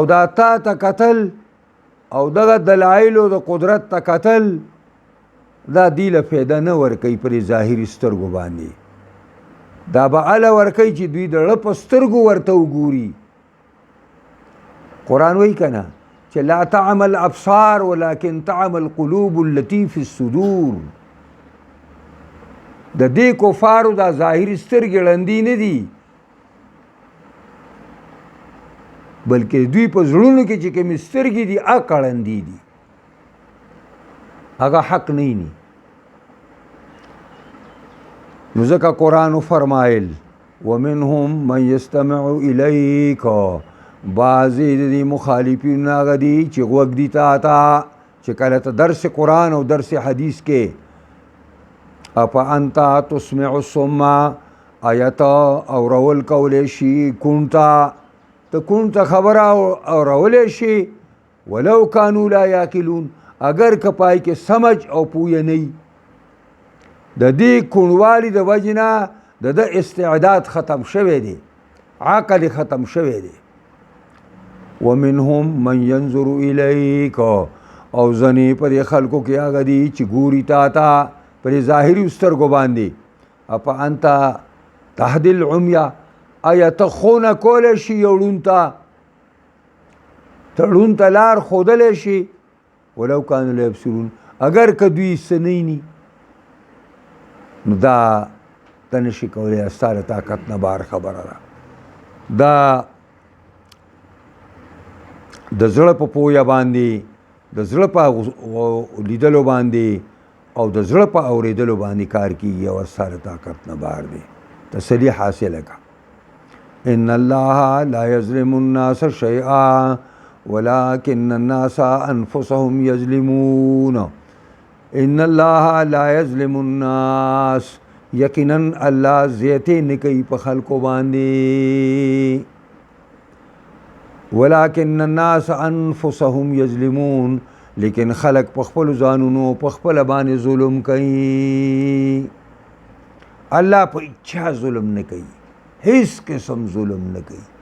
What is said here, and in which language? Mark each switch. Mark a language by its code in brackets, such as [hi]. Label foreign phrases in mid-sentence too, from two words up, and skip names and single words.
[ps] دا تا ته کتل او دغه دلایلو د قدرت ته کتل دا دوی له فایده نه ورکوي په دې ظاهري سترګو باندې دا به هله ورکوي چې دوی د زړه په سترګو ورته وګوري قرآن وایي که نه چې [ar] لا تعمى الابصار ولكن تعمى القلوب التي في الصدور [ps] د دې کفارو دا ظاهري سترګې ړندې نه دي بلکې دوی په زړونو کې چې کومې سترګې دي هغه ړندې دي هغه حق نه ویني نو ځکه قرآن فرمایل [ar] ومنهم من يستمع [ps] الیک بعضې د دې مخالفین هغه دي چې غوږ دي تا ته چې کله ته درس قرآن او درس حدیث کې [ar] افانت تسمع الصم [ps] آیا ته اورول کولی شي کون ته ته کون ته خبره اورولی شي [ar] ولو کانوا لا یعقلون [ps] اگر که پای کې سمج او پویه نه وي د دې کونوالي د وجې نه د ده استعداد ختم شوی دی عقل ختم شوی دی [ar] ومنهم من ينظر الیک [ps] او ځنې په دې خلکو کې هغه دي چې ګوري تا ته په دې ظاهري سترګو باندې [ar] افانت تهدی العمیا [ps] آیا ته ښوونه کولی شي یو ړوند ته ته ړوند ته لار ښودلی شي [ar] ولو کانوا لا یبصرون [ps] اگر که دوی څه نه ویني نو دا ته نشي کولی ستا د طاقت نه بار خبره ده دا د زړه په پویه باندې د زړه په لیدلو باندې او د زړه په اورېدلو باندې کار کیږي او ستا د طاقت نه بار دی تسلی حاصله کړه [ar] ان الله لا یظلم الناس شیئا ولكن الناس انفسهم یظلمون ان الله لا یظلم الناس [ps] یقینا الله زیاتې نه کوي په خلکو باندې. [ar] ولکن الناس انفسهم یظلمون، [ps] لیکن خلق په خپل ځانونو په خپل باندې ظلم کوي. الله په اچھا ظلم نه کوي، هیڅ قسم ظلم نه کوي.